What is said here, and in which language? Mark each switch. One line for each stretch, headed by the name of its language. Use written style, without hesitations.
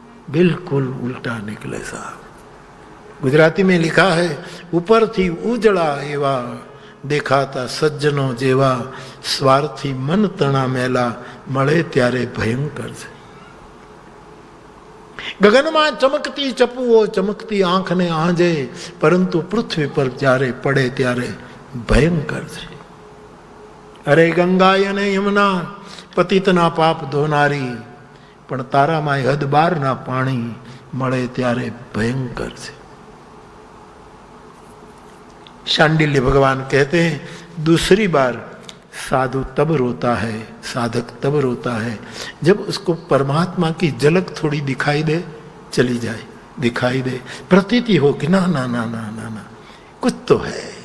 Hindi: बिल्कुल उल्टा निकले साहब। गुजराती में लिखा है,
Gujarati: ऊपर थी उजड़ा एवा, देखा था सज्जनों जेवा, स्वार्थी मन तना मेला, મળે ત્યારે ભયંકર છે। ગગનમાં ચમકતી ચપુઓ ચમકતી આંખને આંજે, પરંતુ પૃથ્વી પર જ્યારે પડે ત્યારે ભયંકર છે। અરે ગંગા અને યમુના પતિતના પાપ ધોનારી, પણ તારામાં હદ બારના પાણી મળે ત્યારે ભયંકર છે।
Hindi: शांडिल्य भगवान कहते हैं दूसरी बार साधु तब रोता है, साधक तब रोता है जब उसको परमात्मा की झलक थोड़ी दिखाई दे, चली जाए, दिखाई दे, प्रतीति हो कि ना ना ना ना ना ना कुछ तो है।